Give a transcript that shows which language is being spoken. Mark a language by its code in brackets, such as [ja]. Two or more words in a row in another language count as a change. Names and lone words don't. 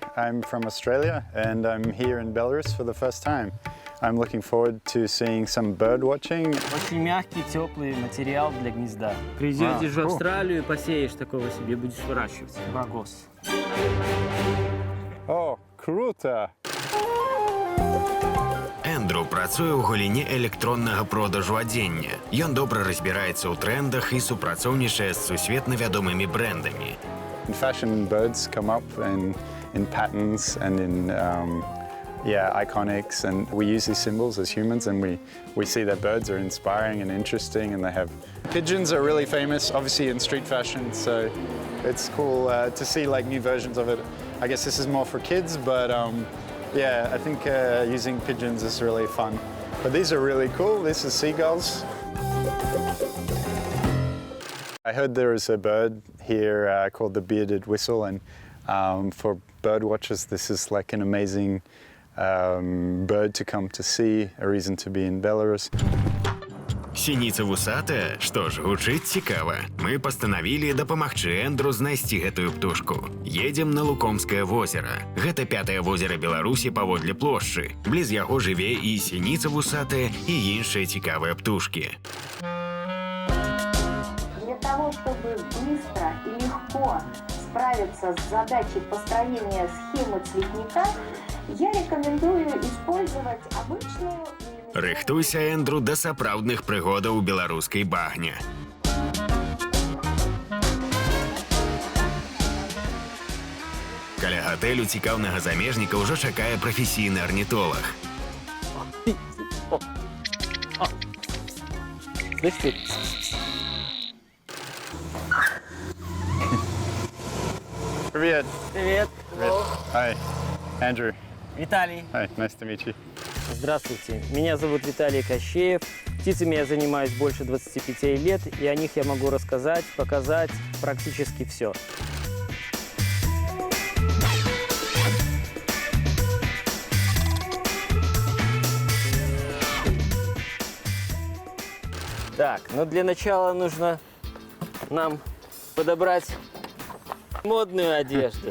[en] I'm from Australia and I'm here in Belarus for the first time. I'm looking forward to seeing some bird watching. [ru] Очень мягкий, теплый материал для гнезда. Придешь в Австралию, посеешь такого себе, будешь выращивать. Рогоз. О, круто! [be] Эндрю працуе ў галіне электроннага продажу адзення. Ён добра разбіраецца ў трэндах і супрацоўнічае з сусветна вядомымі брэндамі. [en] In fashion, birds come up in patterns and in iconics, and we use these symbols as humans, and we see that birds are inspiring and interesting, and they have... Pigeons are really famous, obviously, in street fashion, so it's cool to see like new versions of it. I guess this is more for kids, but yeah, I think using pigeons is really fun. But these are really cool. This is seagulls. I heard there is a bird here called the bearded whistle, and for bird watchers this is like an amazing bird to come to see, a reason to be in Belarus. [be] Сініца вусатая, што ж, гучыць цікава. Мы пастанавілі дапамагчы Эндрю знайсці гэтую птушку. Едзем на Лукомскае возера. Гэта 5-е возера Беларусі паводле плошчы. Бліз яго жыве і сініца вусатая, і іншыя цікавыя птушкі. [ru] Для того, чтобы быстро и легко справиться с задачей построения схемы цветника, я рекомендую использовать обычную... [be] Рыхтуйся, Эндрю, да сапраўдных прыгодаў у беларускай багне. Каля гатэлю цікаўнага замежніка ўжо чакае прафесійны арнітолаг. [ru] Привет. Привет. Привет. [en] Hi, Andrew. Виталий. Hi, nice to meet you. [ru] Здравствуйте. Меня зовут Виталий Кощеев. Птицами я занимаюсь больше 25 лет, и о них я могу рассказать, показать практически все. Так, ну для начала нужно нам подобрать модную одежду.